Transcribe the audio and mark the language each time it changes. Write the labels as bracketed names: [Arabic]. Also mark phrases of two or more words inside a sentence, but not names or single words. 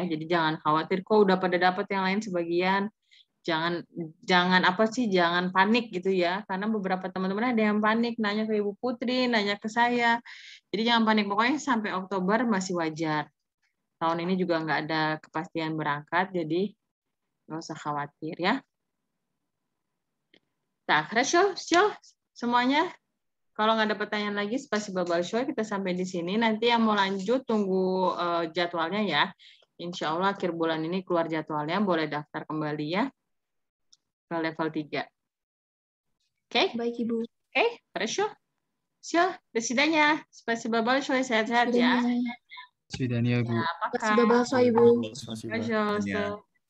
[Indonesian] Jadi jangan khawatir kok udah pada dapet yang lain sebagian. Jangan apa sih, jangan panik gitu ya. Karena beberapa teman-teman ada yang panik, nanya ke Ibu Putri, nanya ke saya. Jadi jangan panik, pokoknya sampai Oktober masih wajar. Tahun ini juga nggak ada kepastian berangkat, jadi nggak usah khawatir ya. Nah, [Russian] хорошо, все, [Indonesian] semuanya. Kalau nggak ada pertanyaan lagi, [Russian] spasibo большое, [Indonesian] kita sampai di sini. Nanti yang mau lanjut, tunggu jadwalnya ya. Insya Allah akhir bulan ini keluar jadwalnya, boleh daftar kembali ya ke level 3. Oke? Baik, Ibu. Oke, [Russian] хорошо. Все, до свидания. Спасибо большое, [Indonesian] sehat-sehat ya. [Russian] Свидания. Свидания, Bu. Пока. Спасибо большое, Ibu. Spasiba. Пожалуйста.